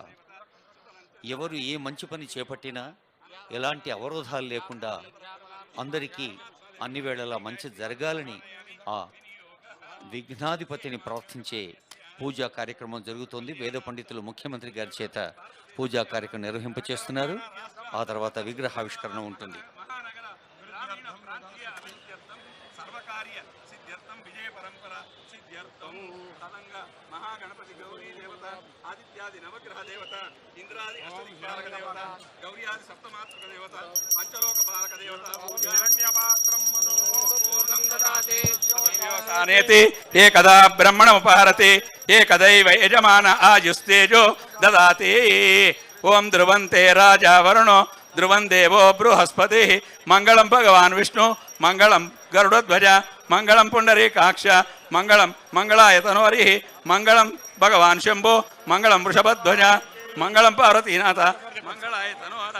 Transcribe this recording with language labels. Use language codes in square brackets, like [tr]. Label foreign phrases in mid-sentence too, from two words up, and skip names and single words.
[te] ఎవరు ఏ మంచి పని చేపట్టినా ఎలాంటి అవరోధాలు లేకుండా అందరికీ అన్ని వేళలా మంచి జరగాలని ఆ విఘ్నాధిపతిని ప్రార్థించే పూజా కార్యక్రమం జరుగుతోంది. వేద పండితులు ముఖ్యమంత్రి గారి చేత పూజా కార్యక్రమం నిర్వహింపచేస్తున్నారు. ఆ తర్వాత విగ్రహావిష్కరణ ఉంటుంది. [sa] महागणपति गौरी देवता आदित्यादि नवग्रह देवता इंद्रादि अष्टदिक्पालक देवता गौरी आदि सप्तमात्रक देवता पंचलोक पालक देवता हिरण्यपात्रं मनोपूर्णं ददाति व्यवसानेति एकदा ब्रह्मणमुपहरति एकदैव यजमान आयुस्तेजो ददाति ओम ध्रुवन्ते राजा वरुणो ध्रुवं देवो बृहस्पति मंगलम भगवान विष्णु मंगलम गरुड़ध्वज मंगलम पुंडरीकाक्ष मंगलम मंगलायतनोहरि मंगलम भगवान शंभो मंगलम वृषभध्वज मंगलम पार्वतीनाथ मंगलायतनोहरः